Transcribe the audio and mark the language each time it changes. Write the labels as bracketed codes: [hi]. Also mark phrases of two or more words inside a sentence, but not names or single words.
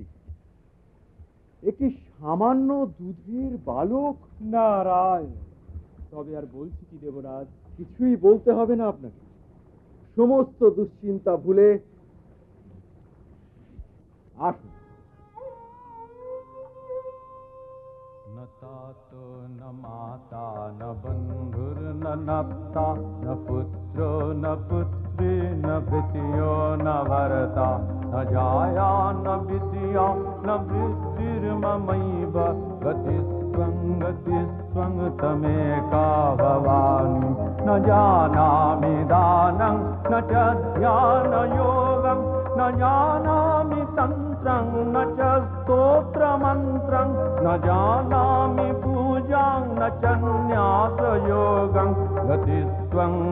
[bn] একটি সামান্য দুধের বালক? নারায়ণ। তবে আর বলছি কি দেবরাজ? কিছুই বলতে হবে না আপনাকে। সমস্ত দুশ্চিন্তা ভুলে আসুন। [sa] न तातो न माता न बन्धुर्न नप्ता न पुत्रो न पुत्री न भृत्यो न भर्ता न जाया न विद्या न वृत्तिर्ममैव गतिस्त्वं तमेका भवानि न जानामि दानं न च ध्यानयोगं न जानामि तन्त्रं न च स्तोत्रमन्त्रं न जानामि पूजां न च न्यासयोगं गतिस्त्वं